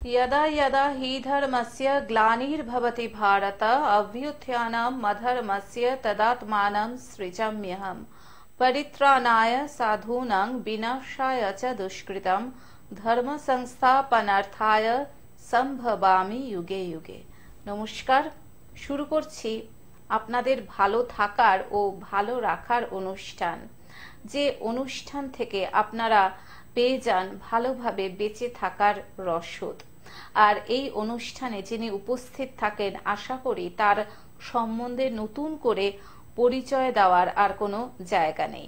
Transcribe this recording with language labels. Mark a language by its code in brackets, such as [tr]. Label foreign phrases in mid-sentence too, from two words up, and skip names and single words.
[sa] यदा यदा हि धर्मस्य ग्लानिर्भवति भारत अभ्युत्थानं मधर्मस्य तदात्मानं सृजाम्यहम् परित्राणाय साधूनां विनाशाय च दुष्कृतं धर्म संस्थापनार्थाय সম্ভবামি যুগে যুগে। [bn] নমস্কার, শুরু করছি আপনাদের ভালো থাকার ও ভালো রাখার অনুষ্ঠান, যে অনুষ্ঠান থেকে আপনারা পেয়ে যান ভালোভাবে বেঁচে থাকার রসদ। আর এই অনুষ্ঠানে যিনি উপস্থিত থাকেন, আশা করি তার সম্বন্ধে নতুন করে পরিচয় দেওয়ার আর কোনো জায়গা নেই।